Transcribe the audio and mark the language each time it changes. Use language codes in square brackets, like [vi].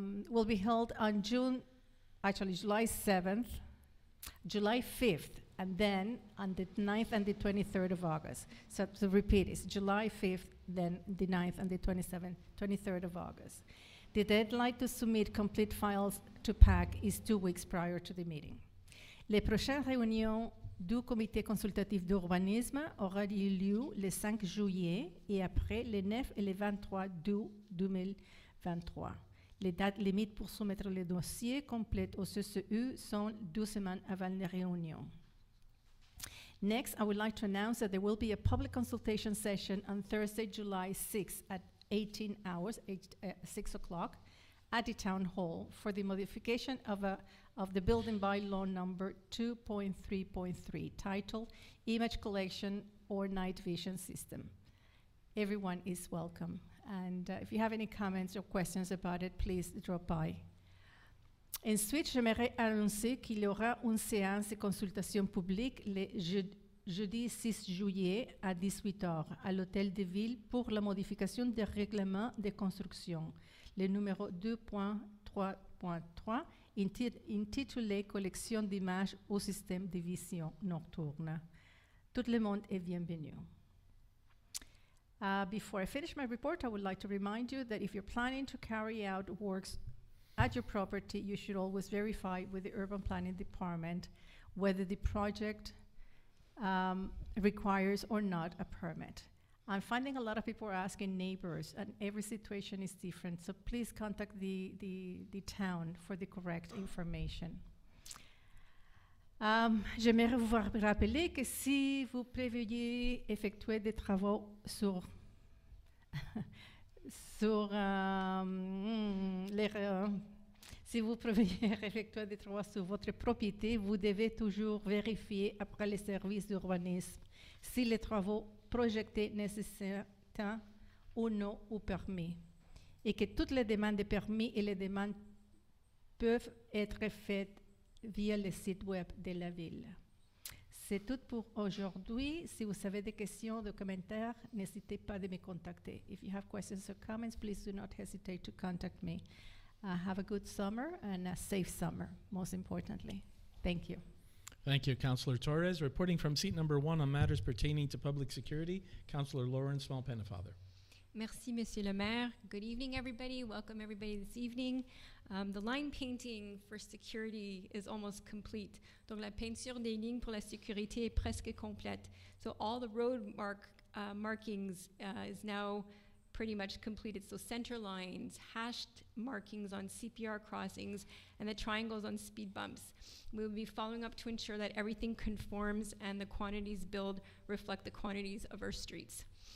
[en] Will be held on July 7th, July 5th, and then on the 9th and the 23rd of August. So to repeat, it's July 5th, then the 9th and the 23rd of August. The deadline to submit complete files to PAC is 2 weeks prior to the meeting. [fr] Les prochaines réunions du comité consultatif d'urbanisme aura lieu le 5 juillet et après le 9 et le 23 août 2023. Les dates limites pour soumettre les dossiers complets au CCU sont 2 semaines avant les réunions. [en] Next, I would like to announce that there will be a public consultation session on Thursday, July 6th at 18 hours, 6 o'clock, at the Town Hall for the modification of the building bylaw number 2.3.3, titled Image Collection or Night Vision System. Everyone is welcome. And if you have any comments or questions about it, please drop by. [fr] Ensuite, j'aimerais annoncer qu'il y aura une séance de consultation publique le jeudi 6 juillet à 18h à l'Hôtel de Ville pour la modification des règlements de construction, le numéro 2.3.3, intitulé Collection d'images au système de vision nocturne. Tout le monde est bienvenu. [en] Before I finish my report, I would like to remind you that if you're planning to carry out works at your property, you should always verify with the Urban Planning Department whether the project requires or not a permit. I'm finding a lot of people are asking neighbors, and every situation is different, so please contact the town for the correct information. [fr] J'aimerais vous rappeler que si vous prévoyez effectuer des travaux si vous prévoyez effectuer des travaux sur votre propriété, vous devez toujours vérifier après les services d'urbanisme si les travaux projetés nécessitent ou non ou permis, et que toutes les demandes de permis et les demandes peuvent être faites via le site web de la ville. C'est tout pour aujourd'hui. Si vous avez des questions, des commentaires, n'hésitez pas de me contacter. [en] If you have questions or comments, please do not hesitate to contact me. Have a good summer and a safe summer, most importantly. Thank you. Thank you, Councillor Torres. Reporting from seat number 1 on matters pertaining to public security, Councillor Lawrence Small-Pennefather. [fr] Merci, Monsieur le Maire. [en] Good evening, everybody. Welcome, everybody, this evening. The line painting for security is almost complete. [fr] Donc, la peinture des lignes pour la sécurité est presque complète. [en] So, all the road markings is now pretty much completed. So, center lines, hashed markings on CPR crossings, and the triangles on speed bumps. We will be following up to ensure that everything conforms and the quantities billed reflect the quantities of our streets.